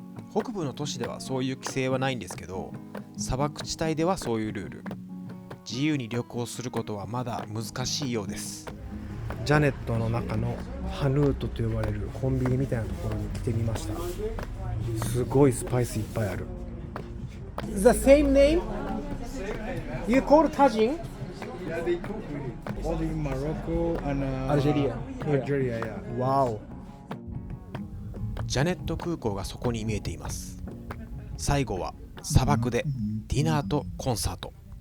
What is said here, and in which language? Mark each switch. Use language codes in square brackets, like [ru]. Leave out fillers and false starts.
[ja] 北部の都市ではそういう規制はないんですけど、砂漠地帯ではそういうルール。自由に旅行することはまだ難しいようです。ジャネットの中のハヌートと呼ばれるコンビニみたいなところに来てみました。すごいスパイスいっぱいある。 [en] The same name? You call Tajin? Yeah, they cook all in Morocco and Algeria. Algeria, yeah. Wow. [ja] ジャネット空港がそこに見えています。最後は砂漠でディナーとコンサート。